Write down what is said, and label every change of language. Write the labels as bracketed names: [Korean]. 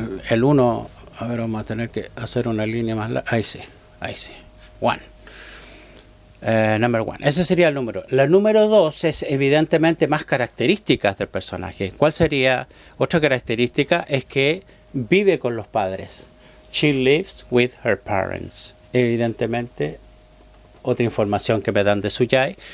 [Spanish] El 1, a ver, vamos a tener que hacer una línea más larga. Ahí sí. 1. [English] Number 1. [Spanish] Ese sería el número. La número 2 es evidentemente más características del personaje. ¿Cuál sería otra característica? Es que vive con los padres. [English] She lives with her parents. [Spanish] Evidentemente, otra información que me dan de Suyai.